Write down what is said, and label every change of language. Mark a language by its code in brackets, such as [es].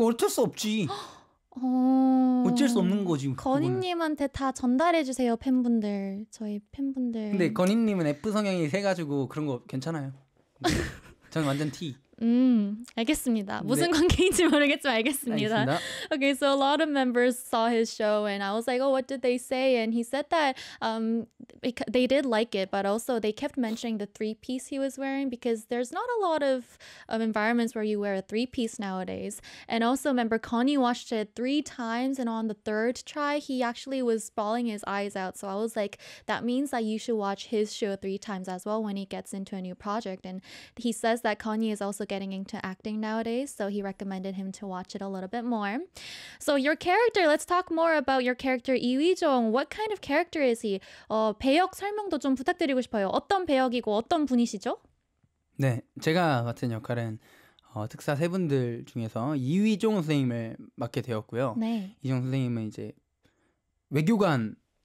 [ko] 어쩔 수 없지. 어쩔 수 없는 거지. 건희님한테 다 전달해주세요 팬분들. 저희 팬분들. 근데 건희님은 F 성향이 세가지고 그런 거 괜찮아요. 저는 완전 T. 알겠습니다. 무슨 네. 관계인지 모르겠지만 알겠습니다. 알겠습니다. [en] Okay, so a lot of members saw his show and I was like, oh, what did they say? And he said that they did like it, but also they kept mentioning the three-piece he was wearing because there's not a lot of environments where you wear a three-piece nowadays. And also, member Connie watched it three times and on the third try, he actually was bawling his eyes out. So I was like, that means that you should watch his show three times as well when he gets into a new project. And he says that Connie is also getting into acting nowadays, so he recommended him to watch it a little bit more. So your character, let's talk more about your character, Lee Wi-jung. What kind of character is he? [ko] 배역 설명도 좀 부탁드리고 싶어요. 어떤 배역이고 어떤 분이시죠? 네, 제가 맡은 역할은 특사 세 분들 중에서 이휘종 선생님을 맡게 되었고요. 네. 이종 선생님은 이제 외교관